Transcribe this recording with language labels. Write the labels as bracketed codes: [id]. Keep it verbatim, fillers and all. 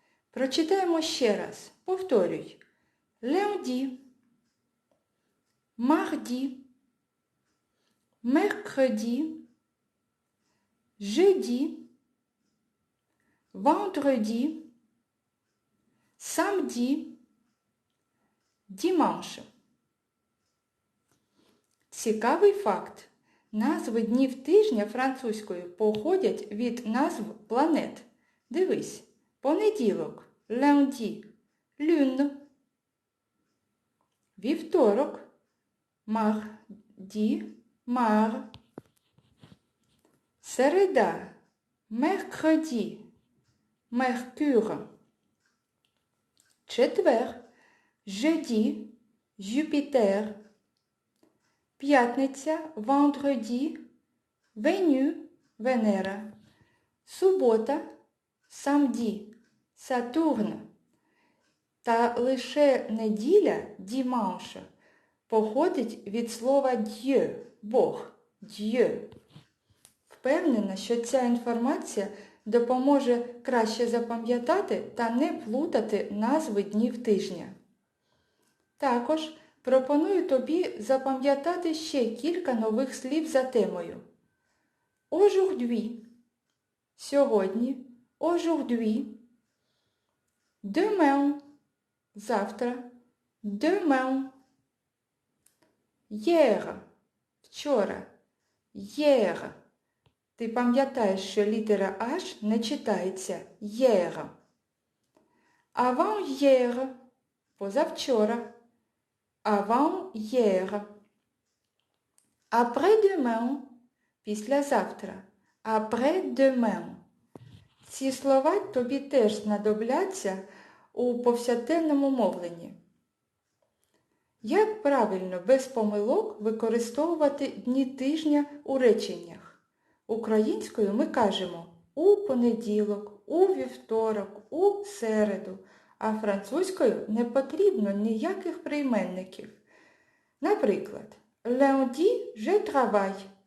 [uk] Прочитаємо ще раз. Повторюй. [fr] Lundi, mardi, mercredi, jeudi, vendredi, samedi, dimanche. [uk] Цікавий факт. Назви днів тижня французькою походять від назв планет. Дивись. Понеділок – lundi, lune. Вівторок – mardi, mar. Середа – mercredi, mercure. Четвер – jeudi, Jupiter. П'ятниця, vendredi, Веню, Венера. Субота, самді, Сатурн. Та лише неділя, діманша, походить від слова «д'є» – Бог, «д'є». Впевнена, що ця інформація допоможе краще запам'ятати та не плутати назви днів тижня. Також пропоную тобі запам'ятати ще кілька нових слів за темою. [fr] Aujourd'hui – [uk] сьогодні, [fr] aujourd'hui, demain – [uk] завтра, [fr] demain, hier – [uk] вчора, [fr] hier. [uk] Ти пам'ятаєш, що літера H не читається hier. [fr] Avant-hier – [uk] позавчора. [fr] Avant-hier. Après-demain – [uk] післязавтра. [fr] Après-demain. [uk] Ці слова тобі теж знадобляться у повсякденному мовленні. Як правильно без помилок використовувати дні тижня у реченнях? Українською ми кажемо у понеділок, у вівторок, у середу, а французькою не потрібно ніяких прийменників. Наприклад, [fr] lundi je travaille.